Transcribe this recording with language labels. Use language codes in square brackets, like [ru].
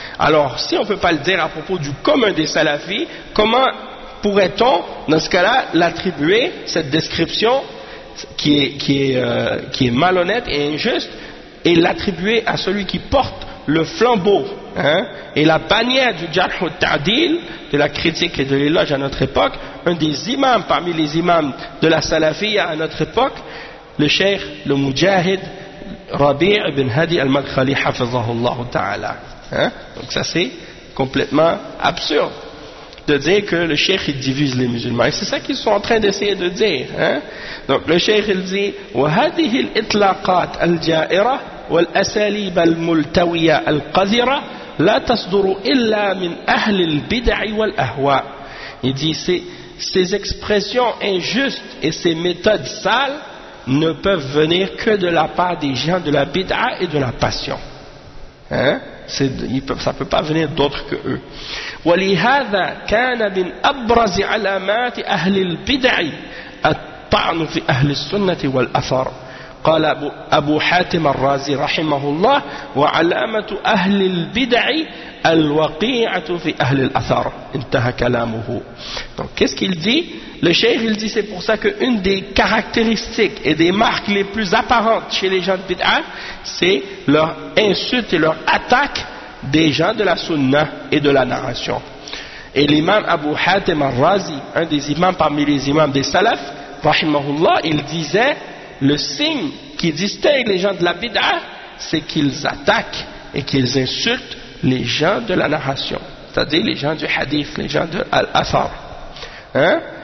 [fr] Alors, si on ne peut pas le dire à propos du commun des salafis, comment pourrait-on, dans ce cas-là, l'attribuer, cette description qui est malhonnête et injuste, et l'attribuer à celui qui porte le flambeau, hein, et la bannière du Jarh al-Ta'dil, de la critique et de l'éloge à notre époque, un des imams parmi les imams de la salafia à notre époque, le cheikh, le mujahid, Rabi' ibn Hadi al-Madkhali, hafizahullah ta'ala. Hein? Donc ça c'est complètement absurde de dire que le cheikh il divise les musulmans. Et c'est ça qu'ils sont en train d'essayer de dire. Hein? Donc le cheikh il dit, [ar] « وَهَدِهِ الْإِطْلَاقَاتِ الْجَائِرَةِ » والأساليب الملتوية القذرة لا تصدر إلا من أهل البدع والأهواء. [fr] Il dit ces expressions injustes et ces méthodes sales ne peuvent venir que de la part des gens de la bid'a et de la passion. Hein? Ça peut pas venir d'autres que eux. [ar] ولهذا كان من أبرز علامات أهل البدع الطعن في أهل السنة والأثر. قال أبو حاتم الرازي رحمه الله وعلامة أهل البدع الوقيعة في أهل الأثر. انتهى كلامه. [fr] Donc qu'est-ce qu'il dit? Le cheikh il dit c'est pour ça que une des caractéristiques et des marques les plus apparentes chez les gens de bid'a, c'est leur insulte et leur attaque des gens de la sunna et de la narration. Et l'imam Abu Hatim al-Razi, un des imams parmi les imams des salaf, rahimahullah, il disait le signe qui distingue les gens de la bid'a, c'est qu'ils attaquent et qu'ils insultent les gens de la narration, c'est-à-dire les gens du hadith, les gens de l'athar. Hein?